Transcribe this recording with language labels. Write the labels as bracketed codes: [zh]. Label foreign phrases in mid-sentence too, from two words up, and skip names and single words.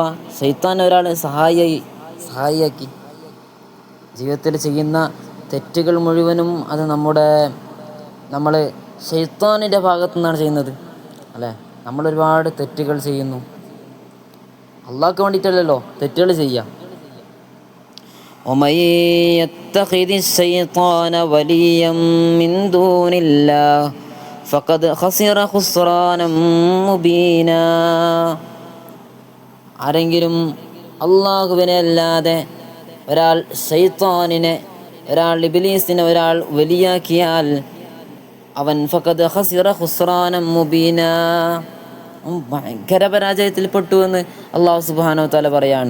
[ml] ശൈത്താൻ ഒരാളെ സഹായിയാക്കി ജീവിതത്തിൽ ചെയ്യുന്ന തെറ്റുകൾ മുഴുവനും അത് നമ്മൾ ശൈത്താനിൻ്റെ ഭാഗത്തു നിന്നാണ് ചെയ്യുന്നത്. അല്ലേ? നമ്മളൊരുപാട് തെറ്റുകൾ ചെയ്യുന്നു. അള്ളാഹ്ക്ക് വേണ്ടിയിട്ടല്ലല്ലോ തെറ്റുകൾ ചെയ്യുക. [ar] ومن يتخذ الشيطان وليا من دون الله فقد خسر خسرانا مبينا. [ml] ആരെങ്കിലും അള്ളാഹുവിനെ അല്ലാതെ ഒരാൾ ശൈത്താനിനെ, ഒരാൾ ഇബ്ലീസിനെ ഒരാൾ വലിയാക്കിയാൽ അവൻ [ar] فقد خسر خسرانا مبينا, [ml] ഭയങ്കര പരാജയത്തിൽപ്പെട്ടു എന്ന് [ar] الله سبحانه وتعالى [ml] പറയാണ്.